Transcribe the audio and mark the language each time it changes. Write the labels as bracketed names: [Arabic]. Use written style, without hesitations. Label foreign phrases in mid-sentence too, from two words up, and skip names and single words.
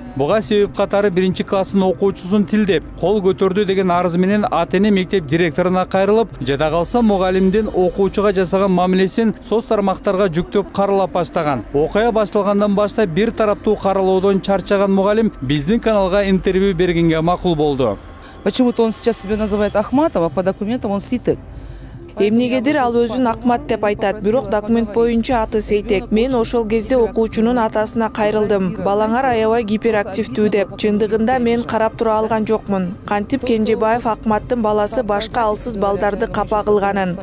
[Kyrgyz] Буга себеп катары 1-класстын окуучусун тилдеп, кол көтөрдү деген арыз менен ата-эне мектеп директоруна кайрылып, жада калса мугалимдин окуучуга жасаган мамилесин соц тармактарга жүктөп каралап баштаган. Окуя башталгандан баштап бир тараптуу каралоодон чарчаган мугалим биздин каналга интервью бергенге макул болду. [Russian] Почему-то он сейчас себя называет Ахматов, а по документам он Ситек. [Kyrgyz] Эмнегедир ал өзүн Акмат деп айтат, бирок документ боюнча аты Сейтек. Мен ошол кезде окуучунун атасына кайрылдым. Балаңар аябай гиперактивдүү деп. Чындыгында мен карап тура алган жокмун. Кантип Кенжебаев Акматтын баласы башка алсыз балдарды капа кылганын.